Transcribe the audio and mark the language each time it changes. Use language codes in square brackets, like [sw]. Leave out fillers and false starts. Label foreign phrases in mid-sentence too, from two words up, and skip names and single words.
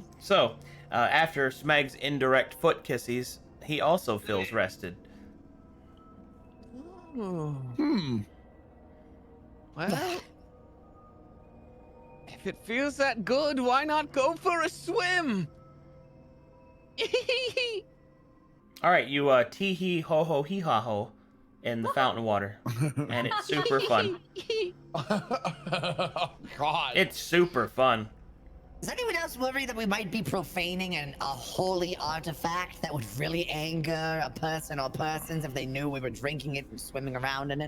[en] So, after Smeg's indirect foot kisses, he also feels rested. Well, if it feels that good, why not go for a swim? All right, you tee-hee ho-ho hee-ha-ho in the fountain water, and it's super fun. Oh God! It's super fun. Does anyone else worry that we might be profaning a holy artifact that would really anger a person or persons if they knew we were drinking it and swimming around in it?